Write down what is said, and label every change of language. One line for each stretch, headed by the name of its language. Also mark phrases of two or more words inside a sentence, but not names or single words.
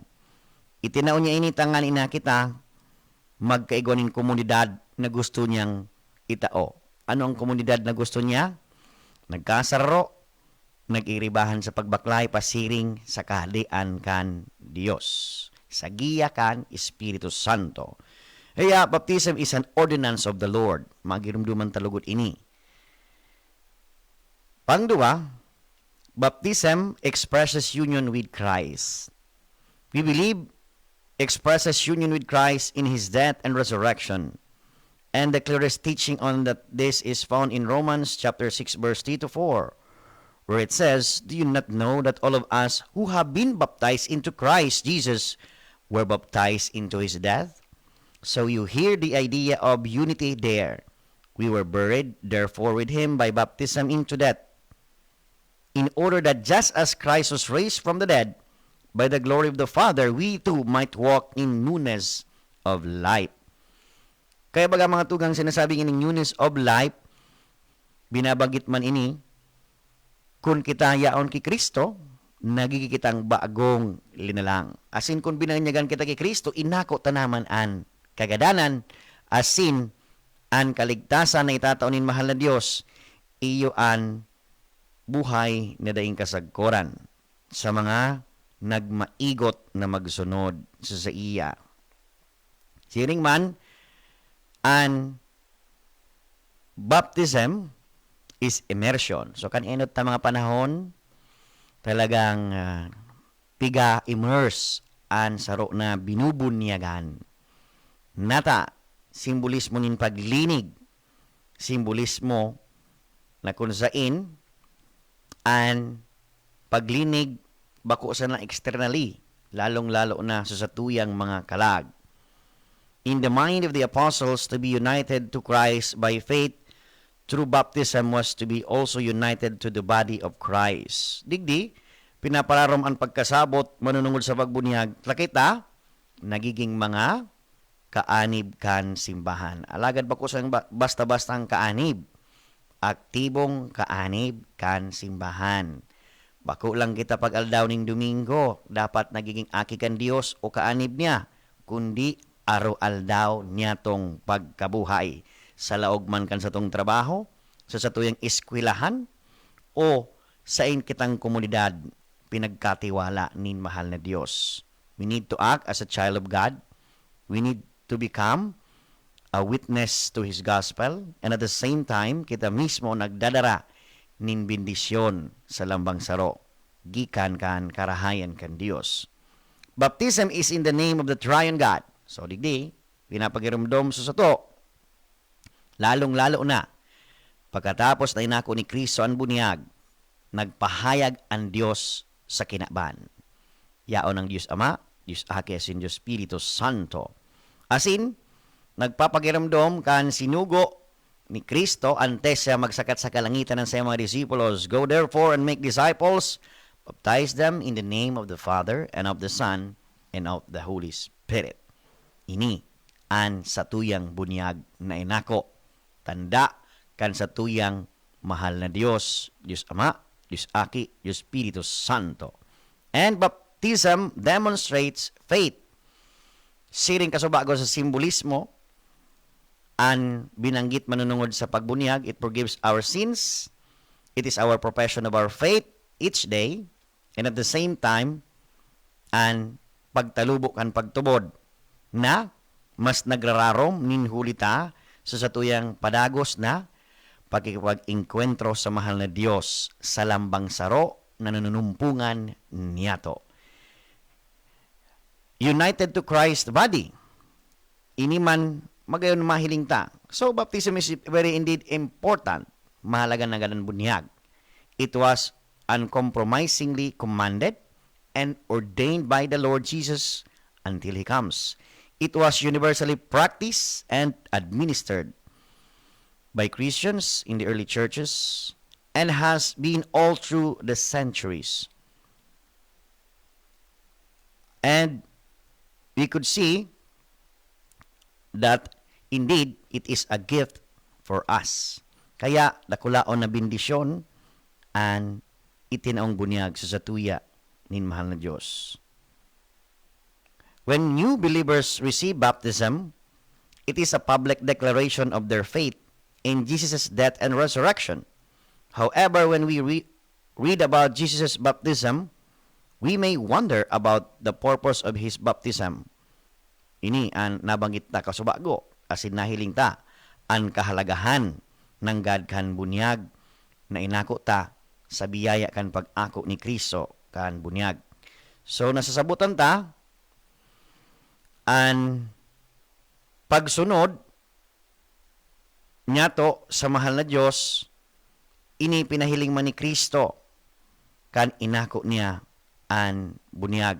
Bikol: Itinao niya ini, tangani na kita, magkaigwaning komunidad na gusto niyang itao. Ano ang komunidad na gusto niya? Nagkasaro, nag-iribahan sa pagbaklay, pasiring sa kahalian kan Diyos. Sa giya kan Espiritu Santo. Kaya,
English: baptism is an ordinance of the Lord.
Bikol: Magirumduman talugot ini. Pangdua,
English: baptism expresses union with Christ. We believe expresses union with Christ in His death and resurrection. And the clearest teaching on that this is found in Romans chapter 6 verse 3-4. Where it says, do you not know that all of us who have been baptized into Christ Jesus were baptized into His death? So you hear the idea of unity there. We were buried, therefore, with Him by baptism into death, in order that just as Christ was raised from the dead by the glory of the Father, we too might walk in newness of life.
Bikol: Kaya baga mga tugang sinasabing ining
English: newness of life,
Bikol: binabanggit man ini, kung kita yaon kay Kristo, nagigikitang bagong linalang. Asin kung binanyagan kita kay Kristo, inako tanaman an kagadanan, asin An kaligtasan na itataon nin mahal na Dios, iyo an buhay na daing kasagkoran sa mga nagmaigot na magsunod sa iya. Siring man, an
English: baptism is immersion.
Bikol: So kaninot ta mga panahon, talagang piga-immerse an saro na binubunyagan. Nata, simbolismo nin paglinig, simbolismo na kung sain an paglinig bako sa na externally, lalong-lalo na sa satuyang mga kalag.
English: In the mind of the apostles, to be united to Christ by faith through baptism was to be also united to the body of Christ.
Bikol: Digdi, pinapararom ang pagkasabot, manunungod sa pagbunyag. Lakita, nagiging mga kaanib kan simbahan. Alagad ba ko sa basta-basta ang kaanib? Aktibong kaanib kan simbahan. Bako lang kita pag-aldaw ning Domingo, dapat nagiging aki kan Dios o kaanib niya, kundi araw-aldaw niya tong pagkabuhay. Sa laog man kan sa tong trabaho, sa satuyang eskwelahan, o sa in kitang komunidad, pinagkatiwala nin mahal na Dios.
English: We need to act as a child of God. We need to become a witness to His gospel, and at the same time,
Bikol: kita mismo nagdadara nin bendisyon sa lambang saro, gikan kan karahayan kan Dios.
English: Baptism is in the name of the Triune God. So,
Bikol: digdi, pinapagirumdom sa sato. Lalong-lalo na, pagkatapos na inako ni Kristo ang bunyag, nagpahayag ang Diyos sa kinaban. Yaon ng Diyos Ama, Diyos Aki, asin Diyos Espiritu Santo. Asin, nagpapagiramdom kan sinugo ni Kristo antes siya magsakat sa kalangitan ng sa mga disipulos.
English: Go therefore and make disciples, baptize them in the name of the Father and of the Son and of the Holy Spirit.
Bikol: Ini an satuyang bunyag na inako. Tanda kan satuyang mahal na Diyos, Diyos Ama, Diyos Aki, Diyos Espiritu Santo.
English: And baptism demonstrates faith.
Bikol: Siring kasubago sa simbolismo, an binanggit manunungod sa pagbunyag,
English: it forgives our sins. It is our profession of our faith each day. And at the same time,
Bikol: an pagtalubok ang pagtubod na mas nagrararom ninhulita sa satuyang padagos na pagkikipag-inkwentro sa mahal na Diyos sa lambang saro na nanunumpungan niyato.
English: United to Christ's body.
Bikol: Ini man magayon mahiling ta.
English: So, baptism is very indeed important.
Bikol: Mahalaga na ganang bunyag.
English: It was uncompromisingly commanded and ordained by the Lord Jesus until He comes. It was universally practiced and administered by Christians in the early churches and has been all through the centuries. And we could see that indeed it is a gift for us.
Bikol: Kaya dakulaon na bendisyon and itinaong bunyag sa satuya nin mahal na Diyos.
English: When new believers receive baptism, it is a public declaration of their faith in Jesus' death and resurrection. However, when we read about Jesus' baptism, we may wonder about the purpose of His baptism.
Bikol: Ini ang nabanggit na kasubago, asin nahiling ta, ang kahalagahan ng God kan bunyag na inako ta sa biyaya kan pag-ako ni Kristo kan bunyag. So, nasasabutan ta, ang pagsunod niyato sa mahal na Diyos, ini pinahiling man ni Kristo kan inako niya ang bunyag.